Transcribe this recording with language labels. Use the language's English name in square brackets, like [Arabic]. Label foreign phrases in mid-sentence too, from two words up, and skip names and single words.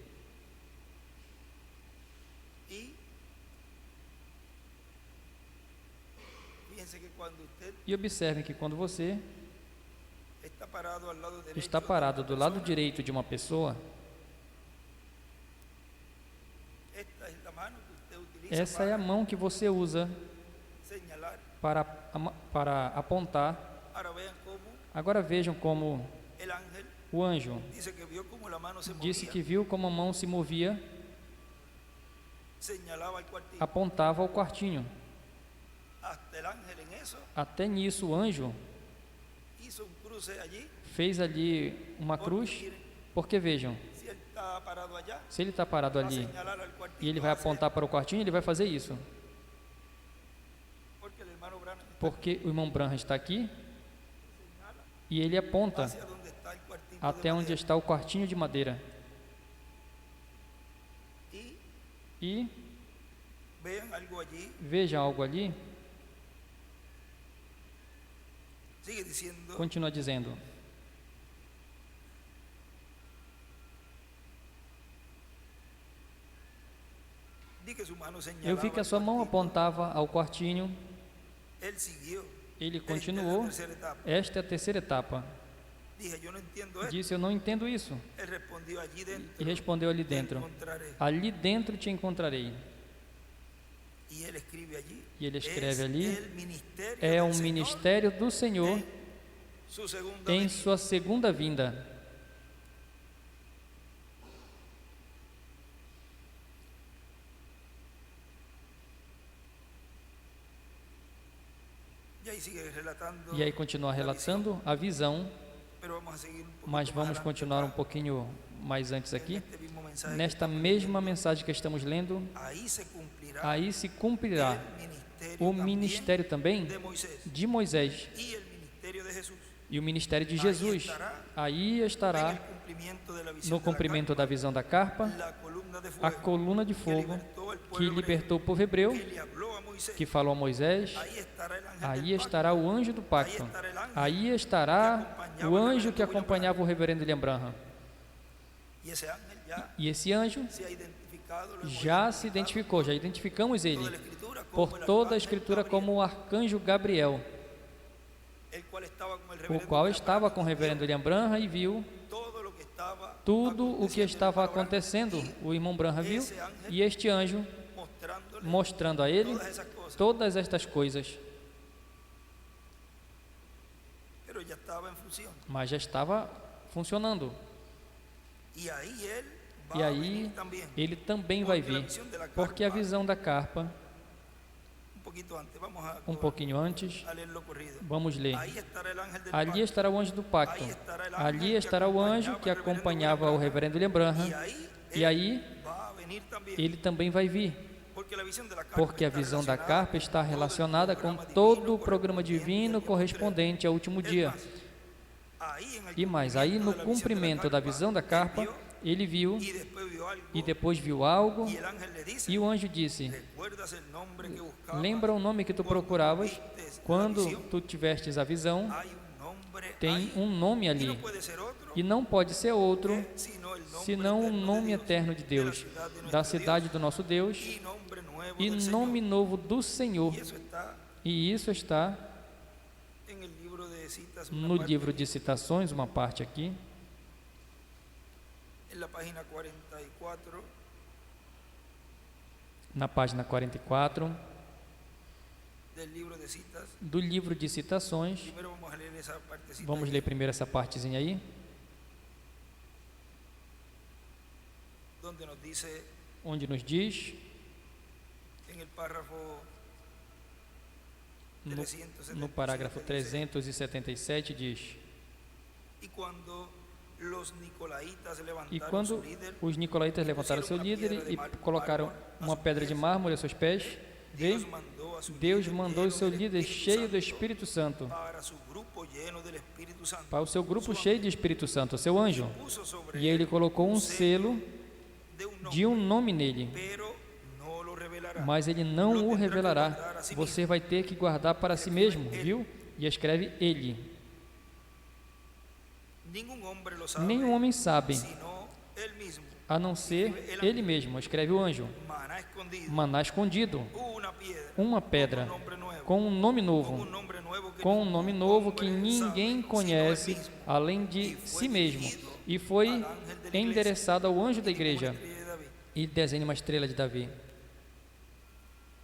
[Portuguese] E observem que quando você está parado do lado direito de uma pessoa, Essa é a mão que você usa [Spanish] señalar. [Portuguese] para apontar. [Spanish] Ahora vean cómo [Portuguese] Agora vejam como [Spanish] el ángel [Portuguese] o anjo [Spanish] dice que vio cómo la mano se [Portuguese] disse [Spanish] movía, [Portuguese] que viu como a mão se movia, [Spanish] señalaba el cuartillo. [Portuguese] apontava ao quartinho. [Spanish] Hasta el ángel en eso [Portuguese] Até nisso o anjo [Spanish] hizo un cruce allí, [Portuguese] fez ali uma cruz, porque vejam, [Spanish] si él está parado allá, [Portuguese] se ele está parado [Spanish] va a [Portuguese] ali [Spanish] señalar al cuartillo, [Portuguese] e ele vai [Spanish] va a hacer, [Portuguese] apontar para o quartinho, ele vai fazer isso. [Spanish] porque el hermano Branham está [Portuguese] Porque o irmão Branham está aqui e ele aponta [Spanish] hacia donde está el cuartillo de [Portuguese] até onde [Spanish] madera. [Portuguese] está o quartinho de madeira. [Spanish] Y [Portuguese] E [Spanish] vean algo allí, [Portuguese] veja algo ali, [Spanish] sigue diciendo, [Portuguese] continua dizendo: [Spanish] di que su mano [Portuguese] eu [Spanish] señalaba [Portuguese] vi que a [Spanish] al [Portuguese] sua mão [Spanish] cuartillo. [Portuguese] apontava ao quartinho. [Spanish] Él siguió. [Portuguese] Ele [Spanish] Esta es la [Portuguese] continuou. [Spanish] tercera etapa. [Portuguese] Esta é a terceira etapa. [Spanish] Dije, yo no entiendo esto. [Portuguese] Disse: eu não entendo isso. [Spanish] Él respondió, allí dentro [Portuguese] E respondeu ali [Spanish] te [Portuguese] dentro: [Spanish] encontraré. [Portuguese] ali dentro te encontrarei. [Spanish] Y él escribe allí. [Portuguese] E ele escreve [Spanish] Es [Portuguese] ali: [Spanish] el ministerio [Portuguese] é [Spanish] del [Portuguese] um [Spanish] Señor [Portuguese] ministério do Senhor [Spanish] en su segunda [Portuguese] em [Spanish] venida. [Portuguese] sua segunda vinda. [Spanish] Y ahí sigue relatando, [Portuguese] E aí continua [Spanish] la [Portuguese] relatando a visão, [Spanish] pero vamos a seguir un poquito [Portuguese] mas [Spanish] más [Portuguese] vamos [Spanish] adelante [Portuguese] continuar um [Spanish] acá, [Portuguese] pouquinho mais antes [Spanish] en [Portuguese] aqui. [Spanish] este mismo mensaje que [Portuguese] Nesta [Spanish] estamos [Portuguese] mesma [Spanish] leyendo. [Portuguese] mensagem que estamos lendo, [Spanish] Ahí se cumplirá [Portuguese] aí se cumprirá [Spanish] el [Portuguese] o ministério também [Spanish] de Moisés [Portuguese] de Moisés [Spanish] y el ministerio de Jesús. [Portuguese] e o ministério de Jesus. Aí [Spanish] En [Portuguese] estará [Spanish] el cumplimiento de la visión [Portuguese] no [Spanish] de la [Portuguese] cumprimento da visão da carpa, [Spanish] carpa, la columna de [Portuguese] a [Spanish] fuego [Portuguese] coluna de [Spanish] que [Portuguese] fogo [Spanish] libertó al [Portuguese] que [Spanish] pueblo [Portuguese] libertou o povo hebreu, [Spanish] hebreo, que le habló a Moisés. [Portuguese] que falou a Moisés. [Spanish] Ahí estará el ángel [Portuguese] Aí [Spanish] del pacto. [Portuguese] estará o anjo do pacto. Aí estará o anjo que acompanhava o reverendo William Branham. [Spanish] Y ese ángel ya [Portuguese] E esse anjo [Spanish] se ha identificado, lo hemos [Portuguese] já se [Spanish] identificado [Portuguese] identificou, já identificamos [Spanish] por toda [Portuguese] ele [Spanish] la escritura como [Portuguese] por [Spanish] el [Portuguese] toda a [Spanish] arcángel [Portuguese] Escritura [Spanish] Gabriel, [Portuguese] como o arcanjo Gabriel, [Spanish] el cual estaba con el [Portuguese] o [Spanish] reverendo [Portuguese] qual [Spanish] William [Portuguese] estava [Spanish] Branham, [Portuguese] com o reverendo William Branham e viu [Spanish] todo lo que estaba [Portuguese] tudo o que [Spanish] aconteciendo [Portuguese] estava [Spanish] en el panorama, [Portuguese] acontecendo. O irmão Branham viu, e este anjo [Spanish] mostrándole [Portuguese] mostrando a ele [Spanish] todas esas cosas, [Portuguese] todas estas coisas, [Spanish] pero ya estaba en función. [Portuguese] mas já estava funcionando. [Spanish] Y ahí él [Portuguese] E [Spanish] va a [Portuguese] aí [Spanish] venir también. [Portuguese] ele também vai vir, porque a visão da carpa, [Spanish] Un poquito antes, vamos a, [Portuguese] um pouquinho antes, [Spanish] a leerlo corrido. [Portuguese] vamos ler. [Spanish] Ahí estará el ángel del [Portuguese] Ali [Spanish] pacto. [Portuguese] estará o anjo do pacto. Ali estará o anjo que acompanhava o reverendo William Branham. [Spanish] Y ahí [Portuguese] E aí [Spanish] va a venir también. [Portuguese] ele também vai vir, [Spanish] Porque la visión de la carpa [Portuguese] porque a [Spanish] está [Portuguese] visão da [Spanish] relacionada [Portuguese] carpa está relacionada com todo o programa divino correspondente ao último dia. [Spanish] Ahí en el [Portuguese] E mais, aí no [Spanish] cumplimiento de la visión de la [Portuguese] cumprimento da visão da carpa, ele viu [Spanish] y después vio algo, [Portuguese] e depois viu algo, [Spanish] y el ángel le dice, [Portuguese] e o anjo disse: [Spanish] ¿recuerdas el nombre que buscabas? [Portuguese] lembra o nome que tu procuravas quando tu tivestes a visão? [Spanish] Hay un nombre [Portuguese] Tem [Spanish] ahí, [Portuguese] um nome [Spanish] y [Portuguese] ali, [Spanish] no puede ser otro, [Portuguese] e não pode ser outro [Spanish] sino el nombre [Portuguese] senão o [Spanish] eterno de [Portuguese] nome [Spanish] Dios, [Portuguese] eterno de Deus, da cidade do nosso Deus [Spanish] y nombre nuevo [Portuguese] e [Spanish] del [Portuguese] nome [Spanish] Señor. [Portuguese] novo do Senhor. [Spanish] Y eso está [Portuguese] E isso está [Spanish] en el libro de citas, una [Portuguese] no [Spanish] parte, [Portuguese] livro de citações, uma parte aqui, [Spanish] en la página 44 [Portuguese] na página 44 [Spanish] del libro de citas. [Portuguese] do livro de citações. [Spanish] Primero vamos a leer esa partecita. [Portuguese] Vamos [Spanish] ahí, [Portuguese] ler primeiro essa partezinha aí, [Spanish] donde nos dice [Portuguese] onde nos diz, [Spanish] en el párrafo [Portuguese] no [Spanish] 377, [Portuguese] parágrafo [Spanish] dice, [Portuguese] 377, diz: [Spanish] y cuando los nicolaitas [Portuguese] e [Spanish] levantaron [Portuguese] quando [Spanish] su líder, [Portuguese] os nicolaítas levantaram seu líder e colocaram uma pedra de mármore a seus pés, [Spanish] Dios mandó a su [Portuguese] Deus [Spanish] líder [Portuguese] mandou o [Spanish] lleno [Portuguese] seu [Spanish] del [Portuguese] líder [Spanish] Espíritu [Portuguese] cheio [Spanish] Santo [Portuguese] do Espírito Santo, [Spanish] para su grupo lleno del Espíritu Santo, [Portuguese] para o seu grupo cheio de Espírito Santo, seu anjo, [Spanish] puso sobre [Portuguese] e ele colocou um selo [Spanish] de un nombre, [Portuguese] de um nome nele, [Spanish] pero no lo revelará. [Portuguese] mas ele não o revelará. Você vai ter que guardar para si mesmo, viu? E escreve ele. [Spanish] Ningún hombre lo sabe, [Portuguese] Nenhum homem sabe, [Spanish] sino él mismo. [Portuguese] a não ser ele mesmo, escreve o anjo. [Spanish] Maná escondido, [Portuguese] Maná escondido, [Spanish] una piedra, [Portuguese] uma pedra, [Spanish] nombre nuevo, [Portuguese] com um nome [Spanish] un [Portuguese] novo, [Spanish] nombre nuevo que [Portuguese] com um [Spanish] ningún [Portuguese] nome novo que [Spanish] hombre [Portuguese] ninguém [Spanish] sabe, [Portuguese] conhece [Spanish] sino él mismo. [Portuguese] além de si mesmo, e foi endereçado ao anjo da igreja, [Spanish] Escribe David. [Portuguese] e desenha uma estrela de Davi.